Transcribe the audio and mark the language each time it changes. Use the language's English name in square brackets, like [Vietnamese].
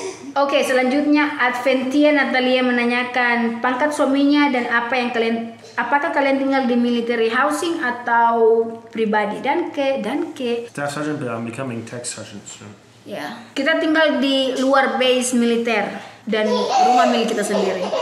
[Indonesian] Oke, selanjutnya Adventia Natalia menanyakan pangkat suaminya dan apakah kalian tinggal di military housing atau pribadi dan ke [English] Staff Sergeant, but I'm becoming Tech Sergeant soon. [Indonesian] ya, kita tinggal di luar base militer dan rumah milik kita sendiri.